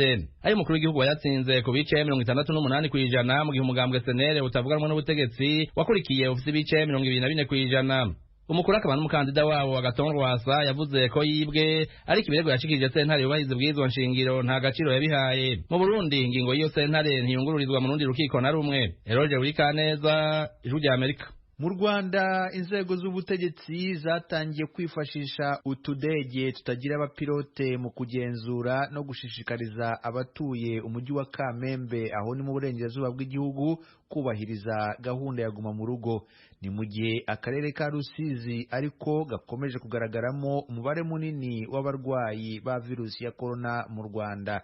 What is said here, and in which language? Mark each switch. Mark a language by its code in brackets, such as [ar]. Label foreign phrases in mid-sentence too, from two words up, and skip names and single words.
[rn] Ayo umukuru w'igihugu yatsinze ku bice 68% mu gihe umugambwe SNL utavuganwa n'ubutegetsi wakurikiye ufite ibice 24%. Umukuru akaba n'umukandida wabo Agathon Rwasa yavuze ko yibwe ariko ibirego yashikirije sentare yubahize bw'izwa nshingiro nta gaciro yabihaye. Mu Burundi ingingo y'iyo sentare ntiyungururizwa mu rundi rukiko na rumwe. Eroge Urikaneza, Ijwi rya Amerika. [rw] Mu Rwanda inzego z'ubutegetsi zatangiye kwifashisha utudege tutagira abapilote mu kugenzura no gushishikariza abatuye umujyi wa Kamembe aho ni mu burengerazuba bw'igihugu kubahiriza gahunda ya guma mu rugo. Ni mu gihe akarere ka Rusizi ariko gakomeje kugaragaramo umubare munini w'abarwayi ba virusi ya corona mu Rwanda.